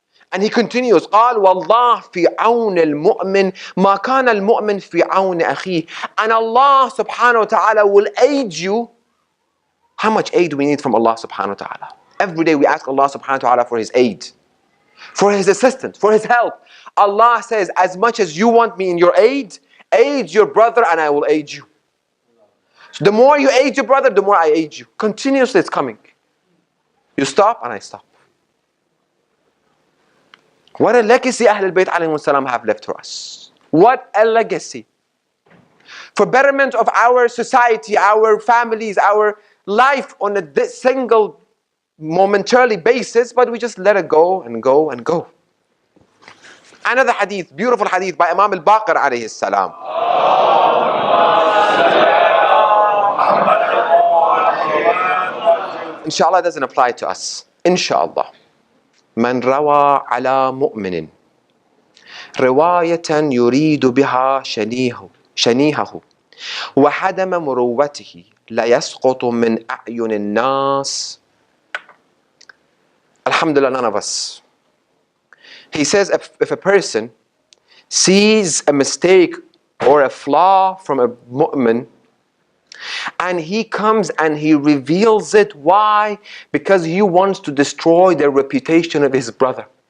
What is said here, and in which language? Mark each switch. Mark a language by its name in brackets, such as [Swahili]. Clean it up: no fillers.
[English] And he continues, [Arabic] قال والله في عون المؤمن ما كان المؤمن في عون أخيه. [English] And Allah subhanahu wa ta'ala will aid you. How much aid do we need from Allah subhanahu wa ta'ala? Every day we ask Allah subhanahu wa ta'ala for His aid, for His assistance, for His help. Allah says, as much as you want me in your aid, aid your brother and I will aid you. So the more you aid your brother, the more I aid you. Continuously it's coming. You stop and I stop. What a legacy Ahlul Bayt alayhimus salam have left for us. What a legacy. For betterment of our society, our families, our life on a single momentarily basis, but we just let it go and go and go. Another hadith, beautiful hadith by Imam al-Baqir alayhi salam. Inshallah doesn't apply to us. Inshallah. [Arabic] من روى على مؤمن رواية يريد بها شنيهه وحدم مروته لا يسقط من أعين الناس. [English] Alhamdulillah, none of us. He says if a person sees a mistake or a flaw from a mu'min, and he comes and he reveals it. Why? Because he wants to destroy the reputation of his brother.